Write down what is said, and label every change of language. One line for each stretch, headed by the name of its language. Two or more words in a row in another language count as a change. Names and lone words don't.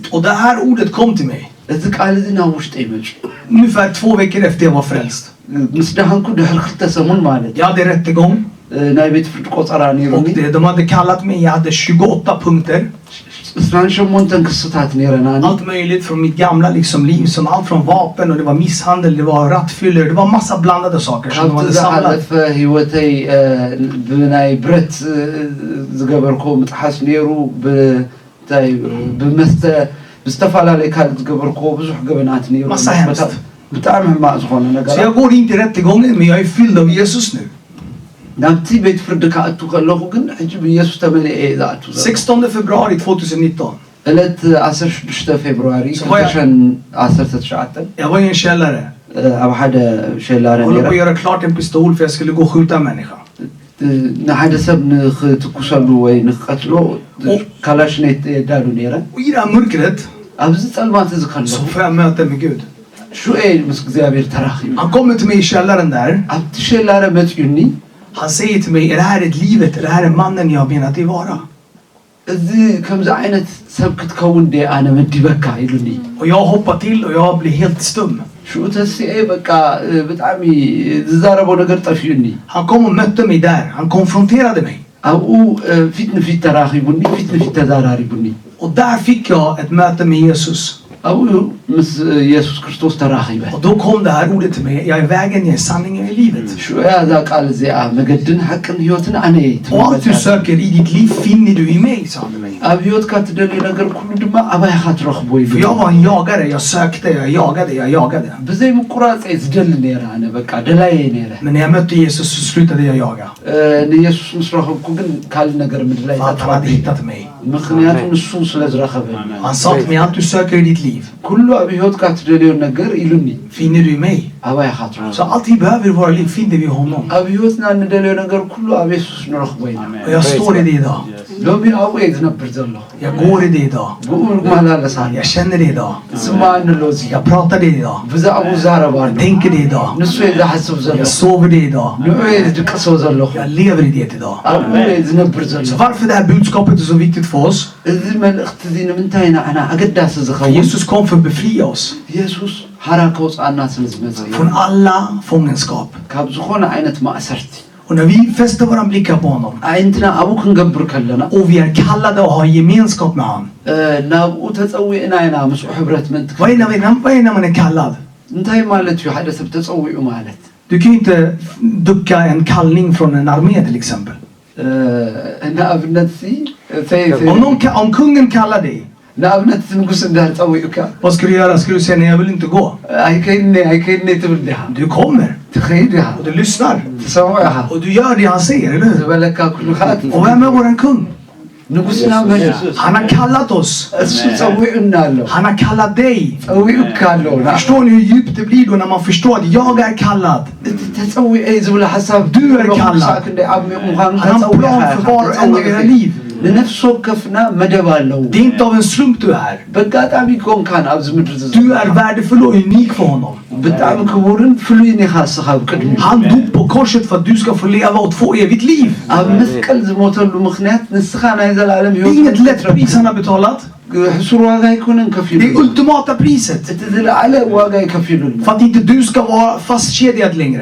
Swedish: Och det här ordet kom till mig
Tigrinya: እዚ ቃል እዚ ናብ ውሽጠይ መፁ
Swedish: ungefär 2 veckor efter jag var frälst.
Tigrinya: ምስ ደሃንኩ ድሕሪ 2 ሰሙን ማለት
Swedish: Jag hade rättegång
Tigrinya: ናይ ቤት ፍርድ ቆፀራ
Swedish: och
Tigrinya: ነይሩኒ
Swedish: de hade kallat mig. Jag hade 28 punkter.
Tigrinya: 28 ክስታት ነይረናኒ
Swedish: Allt möjligt från mitt gamla liksom liv, som allt från vapen och det var misshandel, det var rattfyller, det var massa blandade saker som de
Tigrinya: ካብቲ
Swedish: hade samlat.
Tigrinya: ዝሓለፈ ህይወተይ ብናይ ብረት ዝገበርኮ ምጥሓስ ነይሩ ብመስተ ብዝተፈላለየ ካልእ ዝገበርኮ ብዙሕ ገበናት ነይሩ
Swedish: Massa hemskt.
Tigrinya: ብጣዕሚ ሕማቅ ዝኾነ
Swedish: Så
Tigrinya: ነገራት
Swedish: jag går in till rättegången, men jag är fylld av Jesus nu.
Tigrinya: ናብቲ ቤት ፍርዲ ክኣቱ ከለኹ ግን ሕጂ ብኢየሱስ ተመሊአ እየ ዝኣቱ ዘሎ
Swedish: 16 februari 2019.
Tigrinya: ዕለት 16 ፌብሩዋሪ 2019
Swedish: Jag var i en källare.
Tigrinya: ኣብ ሓደ ሸላረ
Swedish: Jag håller på
Tigrinya: ነይረ
Swedish: att göra klart en pistol för jag skulle gå och skjuta en människa.
Tigrinya: ንሓደ ሰብ ንክትኩሰሉ ወይ ንክቀትሎ ካላሽኔት የዳሉ ነይረ
Swedish: Och i det här mörkret
Tigrinya: ኣብዚ ጸልማት እዚ ከለኹ
Swedish: så får jag möta med Gud.
Tigrinya: ሹኤ ምስ እግዚኣብሔር ተራኺቡ
Swedish: Han kommer till mig i källaren där.
Tigrinya: ኣብቲ ሸላረ መፅዩኒ
Swedish: Han säger till mig, är det här ett livet? Är det här är mannen jag menar dig vara?
Tigrinya: እዚ ከምዚ ዓይነት ሰብ ክትከውን ደ ኣነ መዲበካ ኢሉኒ
Swedish: Och jag hoppar till och jag blir helt stum.
Tigrinya: ሽኡ ተስኤ በቃ ብጣዕሚ ዝዛረቦ ነገር ጠፍዩኒ
Swedish: Han kom och mötte mig där. Han konfronterade mig.
Tigrinya: ኣብኡ ፊት ንፊት ተራኺቡኒ ፊት ንፊት ተዛራሪቡኒ
Swedish: Och där fick jag ett möte med Jesus.
Tigrinya: ኣብኡ ምስ ኢየሱስ ክርስቶስ ተራኺበ
Swedish: Och då kom det här ordet till mig. Jag är vägen, jag är sanningen, jag är livet.
Tigrinya: ሽኡ ያዛ ቃል እዚኣ መገድን ሓቅን ህይወትን ኣነ
Swedish: Och allt du söker i ditt liv finner du i mig, sa han till mig.
Tigrinya: ኣብ ህይወትካ ትደልዮ ነገር ኩሉ ድማ ኣባይኻ ትረኽቦ
Swedish: För
Tigrinya: ይብል
Swedish: jag var en jagare. Jag sökte, jag jagade.
Tigrinya: ብዘይ ምቁራፅ ዝደሊ ነይረ ኣነ በቃ ደላየ ነይረ
Swedish: Men när jag mötte Jesus så slutade jag jaga.
Tigrinya: ንኢየሱስ ምስ ረኸብኩ ግን ካልእ ነገር ምድላይ
Swedish: För att han hade hittat mig.
Tigrinya: ምክንያቱ ንሱ ስለ ዝረኸበ
Swedish: Han sa till mig, allt du söker i ditt liv
Tigrinya: ኩሉ ኣብ ህይወትካ ትደልዮ ነገር ኢሉኒ
Swedish: finner du i mig.
Tigrinya: ኣባይኻ ትረኽቦ
Swedish: Så allt vi behöver i våra liv finner vi i honom.
Tigrinya: ኣብ ህይወትና ንደልዮ ነገር ኩሉ ኣብ ኢየሱስ ንረኽቦ ኢና
Swedish: Och jag står i det idag.
Tigrinya: ሎሚ ኣብኡ እየ ዝነብር ዘለኹ
Swedish: Jag går i det idag.
Tigrinya: ብኡ መላለሳ
Swedish: Jag känner det idag.
Tigrinya: ስማዓኒ ኣሎ እዚ
Swedish: Jag pratar det idag.
Tigrinya: ብዛዕባኡ ዛረባሉ
Swedish: Jag tänker det idag.
Tigrinya: ንሱ እየ ዝሓስብ
Swedish: Jag
Tigrinya: ዘለኹ
Swedish: sover det idag.
Tigrinya: ንዑ እየ ዝድቅሶ ዘለኹ
Swedish: Jag lever i det idag.
Tigrinya: ኣብኡ እየ ዝነብር
Swedish: Så
Tigrinya: ዘለኹ
Swedish: varför det här budskapet är så viktigt för oss?
Tigrinya: እዚ መልእኽቲ እዚ ንምንታይ ንዓና ኣገዳሲ
Swedish: För
Tigrinya: ዝኸውን
Swedish: Jesus kom för att befria oss
Tigrinya: ኢየሱስ ሓራ ከውፅኣና ስለ ዝመፀ እዩ
Swedish: från alla fångenskap.
Tigrinya: ካብ ዝኾነ ዓይነት ማእሰርቲ
Swedish: Och när vi fäster våra blickar på honom
Tigrinya: ዓይንትና ኣብኡ ክንገብር ከለና
Swedish: och vi är kallade att ha gemenskap med honom.
Tigrinya: ናብኡ ተፀዊዕና ኢና ምስኡ ሕብረት ምንት
Swedish: Vad är när man är kallad?
Tigrinya: እንታይ ማለት እዩ ሓደ ሰብ ተፀዊዑ ማለት
Swedish: Du kan ju inte ducka en kallning från en armé till exempel.
Tigrinya: ንኣብነት
Swedish: Om kungen kallar dig,
Tigrinya: ንኣብነት ንጉስ እንዳር ፀዊዑካ
Swedish: vad ska du göra? Ska du säga nej, jag vill inte gå?
Tigrinya: ኣይከይድኒ ትብል ዲኻ
Swedish: Du kommer
Tigrinya: ትኸይድ ኢኻ
Swedish: och du lyssnar
Tigrinya: ትሰምዖ ኢኻ
Swedish: och du gör det han säger, eller hur?
Tigrinya: ዝበለካ ኩሉ ከዓ
Swedish: Och vem är våran kung?
Tigrinya: ንጉስና መን
Swedish: Han har kallat oss.
Tigrinya: እሱ ፀዊዑና ኣሎ
Swedish: Han har kallat dig.
Tigrinya: ፀዊዑካ ኣሎ
Swedish: Förstår ni hur djupt det blir då när man förstår att jag är kallad?
Tigrinya: እቲ ተፀዊዐ ዝብለ ሓሳብ
Swedish: Du är kallad.
Tigrinya: ክንደይ ዓሚቕ ምዃኑ
Swedish: Han har en plan för var och en av era liv.
Tigrinya: ለነፍስ ወከፍና መደብ አለው
Swedish: Det är inte av en slump du är.
Tigrinya: በጋጣሚ ኮንካን አብዝ ምድር
Swedish: Du är värdefull och unik för honom.
Tigrinya: በጣም ክቡርን ፍሉይን ይኻስኻብ ቅድሚ
Swedish: Han dog på korset för att du ska få leva och få evigt liv.
Tigrinya: ኣብ መስቀል ዝሞተሉ ምክንያት ንስኻ ናይ ዘላለም
Swedish: Det är
Tigrinya: ህይወት
Swedish: inget lätt pris han har betalat.
Tigrinya: ሕሱር ዋጋ ይኮነን ከፊሉ
Swedish: Det är ultimata priset.
Tigrinya: እቲ ዝለዓለ ዋጋ ይከፊሉና
Swedish: För att inte du ska vara fastkedjad längre.